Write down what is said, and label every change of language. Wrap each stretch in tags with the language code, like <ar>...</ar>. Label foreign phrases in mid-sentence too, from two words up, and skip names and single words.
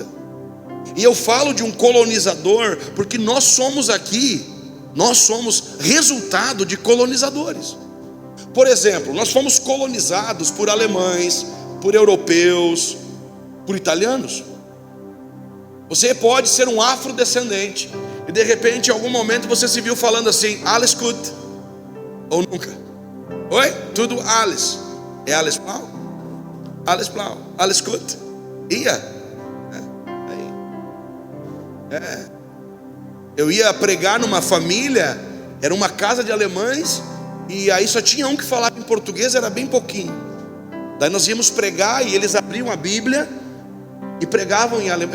<pt>E eu falo de um colonizador porque nós somos resultado de colonizadores. Por exemplo, nós fomos colonizados por alemães, por europeus, por italianos. Você pode ser um afrodescendente e de repente em algum momento você se viu falando assim,</pt> <de>alles gut,</de> <pt>ou nunca. Oi? Tudo alles. É</pt> <de>alles blau? Alles blau. Alles gut? Ia.</de> <pt>Eu ia pregar numa família, era uma casa de alemães, e aí só tinha um que falava em português, era bem pouquinho. Daí nós íamos pregar e eles abriam a Bíblia e pregavam em alemão.</pt>